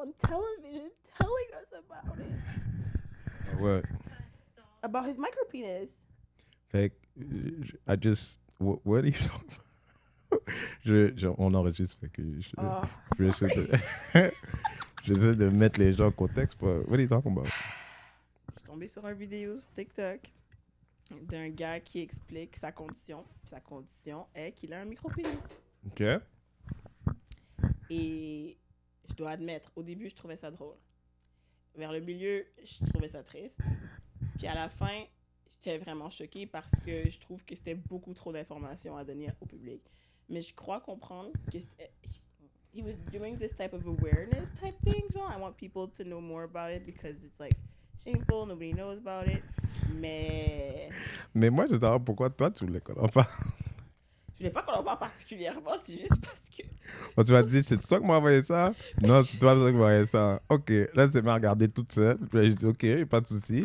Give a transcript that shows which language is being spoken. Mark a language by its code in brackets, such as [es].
[en] television telling us about it. What? About his micro penis. [fr] Fait que, [en] I just, what are you talking about? [fr] On enregistre, fait que Oh, je vais essayer de, j'essaie de mettre les gens en contexte. [en] What are you talking about? [fr] Je suis tombée sur une vidéo sur TikTok d'un gars qui explique sa condition. Sa condition est qu'il a un micro-pénis. OK. Et je dois admettre, au début, je trouvais ça drôle. Vers le milieu, je trouvais ça triste. Puis à la fin, j'étais vraiment choquée parce que je trouve que c'était beaucoup trop d'informations à donner au public. Mais je crois comprendre que [en] he was doing this type of awareness type thing. Genre, I want people to know more about it because it's like shameful, nobody knows about it. [fr] Mais moi, je veux savoir pourquoi toi, tu voulais qu'on en parle. je voulais pas qu'on en parle particulièrement, c'est juste parce que Bon, tu m'as dit, c'est toi qui m'as envoyé ça? Non, c'est toi qui m'as envoyé ça. OK. Là, c'est m'a regardé toute seule. Puis je dis, OK, pas de souci.